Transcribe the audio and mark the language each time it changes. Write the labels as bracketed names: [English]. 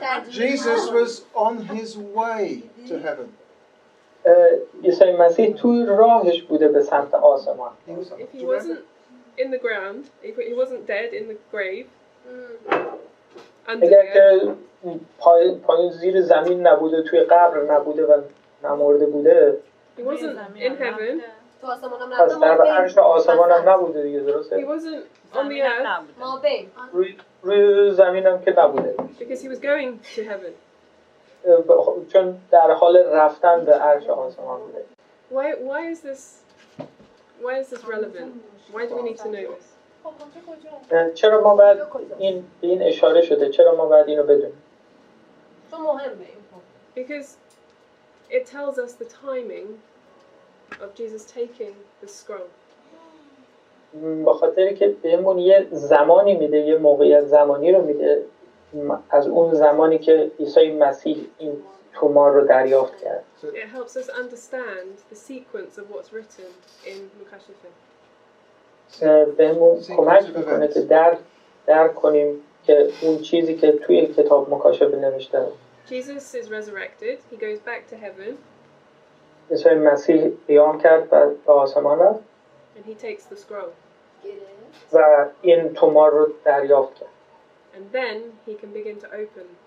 [English] Jesus was on his way to heaven. [Persian] عیسی مسیح توی راهش بوده به سمت آسمان. [English] If he wasn't in the ground, if he wasn't dead in the grave, [Persian] اگر که پایین زیر زمین نبوده، توی قبر نبوده و نمرده بوده، [English] he wasn't in heaven. [Persian] پس در عرش آسمان هم نبوده دیگه، درسته؟ [English] He wasn't on the earth. [Persian] روی زمین هم که نبوده. [English] Because he was going to heaven. [Persian] چون در حال رفتن به عرش آسمان بوده. [English] Why is this relevant? Why do we need to know this? [Persian] چرا ما باید این اشاره شده؟ چرا ما باید اینو بدونیم؟ [English] Because it tells us the timing of Jesus taking the scroll. [Persian] به خاطر که بهمون یه زمانی میده، یه موقعیت زمانی رو میده از اون زمانی که عیسی مسیح این تومار رو دریافت کرد. [English] It helps us understand the sequence of what's written in Mukashifa. [Persian] بهمون کمک میکنه که درک کنیم که اون چیزی که توی کتاب مکاشفه نوشته [English] Jesus is resurrected. He goes back to heaven. [Persian] عیسی مسیح قیام کرد و به آسمان رفت [English] And he takes the scroll. [Persian] و این تومار رو دریافت کرد. [English] And then he can begin to open.